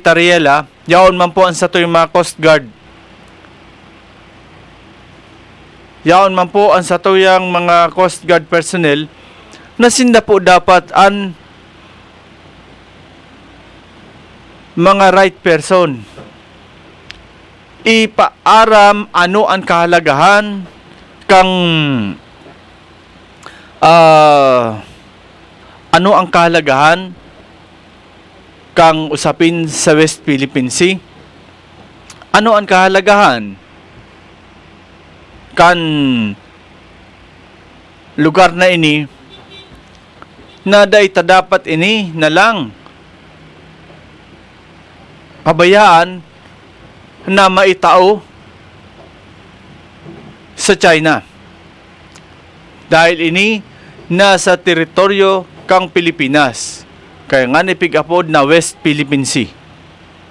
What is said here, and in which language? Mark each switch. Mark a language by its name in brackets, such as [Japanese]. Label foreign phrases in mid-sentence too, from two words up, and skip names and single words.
[Bikol] Tariela, yaon man po ang sa yung mga Coast Guard. Yaon man po ang sa yung mga Coast Guard personnel na sinda po dapat ang mga [English] right person. [Bikol] Ipaaram ano ang kahalagahan kang ano ang kahalagahan kang usapin sa West Philippine Sea? Ano ang kahalagahan kan lugar na ini na daita dapat ini na lang pabayaan na maitao sa China dahil ini nasa teritoryo kang Pilipinas kaya nga nipig-apod na West Philippine Sea.